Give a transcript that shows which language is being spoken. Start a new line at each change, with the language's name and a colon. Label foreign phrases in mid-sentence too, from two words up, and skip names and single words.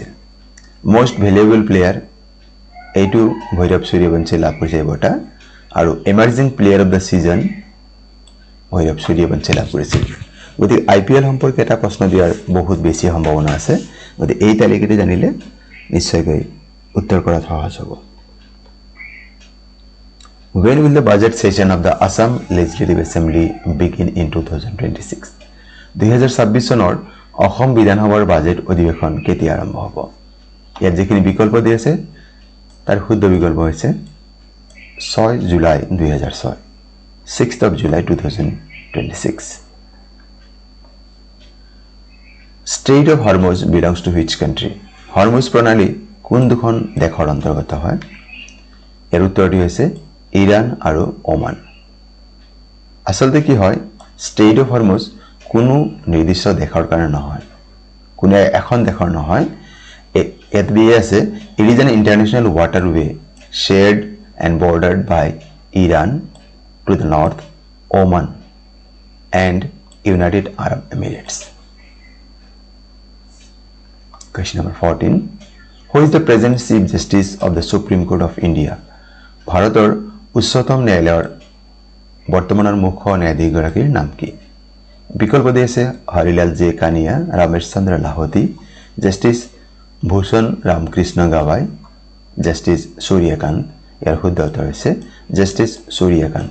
English: most valuable player
Assamese: এইটো ভৈৰৱ সূৰ্যবংশীয়ে লাভ কৰিছে এই বঁটা, আৰু
English: emerging player of the season
Assamese: ভৈৰৱ সূৰ্যবংশীয়ে লাভ কৰিছিল। গতিকে IPL সম্পৰ্কে এটা প্ৰশ্ন দিয়াৰ বহুত বেছি সম্ভাৱনা আছে, গতিকে এই তালিকাটো জানিলে নিশ্চয়কৈ উত্তৰ কৰাত সহজ হ'ব।
English: When will the budget session of the Assam Legislative Assembly begin in 2026?
Assamese: 2026 চনৰ অসম বিধানসভাৰ বাজেট অধিৱেশন কেতিয়া আৰম্ভ হ'ব? ইয়াত যিখিনি বিকল্প দি আছে তাৰ শুদ্ধ বিকল্প হৈছে 6 জুলাই 2006,
English: 6th of July 2026. Strait of Hormuz belongs to which country?
Assamese: হৰমুজ প্ৰণালী কোন দুখন দেশৰ অন্তৰ্গত হয়? ইয়াৰ উত্তৰটি হৈছে ইৰাণ আৰু ওমান। আচলতে কি হয়, ষ্ট্ৰেইট অফ হৰমুজ কোনো নিৰ্দিষ্ট দেশৰ কাৰণে নহয়, কোনো এখন দেশৰ নহয়। ইয়াত দিয়ে আছে
English: it is an international waterway shared and bordered by Iran to the north, Oman and United Arab Emirates. Question number 14. Who is the present Chief Justice of the Supreme Court of India?
Assamese: ভাৰতৰ উচ্চতম ন্যায়ালয়ৰ বৰ্তমানৰ মুখ্য ন্যায়াধীশগৰাকীৰ নাম কি? বিকল্প দি আছে হৰিলাল জে কানিয়া, ৰমেশ চন্দ্ৰ লাহোটি, জাষ্টিছ ভূষণ ৰামকৃষ্ণ গাৱাই, জাষ্টিছ সূৰ্যকান্ত। ইয়াৰ শুদ্ধ উত্তৰ হৈছে জাষ্টিছ সূৰ্যকান্ত।